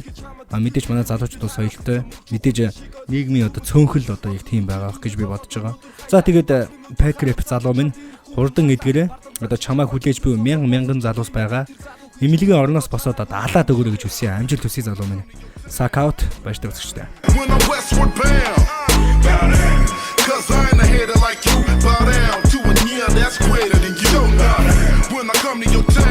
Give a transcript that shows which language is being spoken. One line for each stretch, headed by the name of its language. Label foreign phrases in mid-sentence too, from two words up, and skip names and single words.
Mongolian: Мэдээж манай залуучууд соёлтой, мэдээж нийгмийн одоо цөөнхөл одоо яг тийм байгаа гэж би бодож байгаа. За тэгээд Pakrep залуу минь хурдан эдгээрээ одоо чамаа хүлээж буй мянган залуус байгаа. Эмнэлгийн орноос босоод одоо алаад өгөрэй гэж хүсье. Амжилт хүсье залуу минь. Сакаут баяртай үзэгчтэй.
English: Cause I ain't a hater like you. Bow down to a near that's greater than you. When I come to your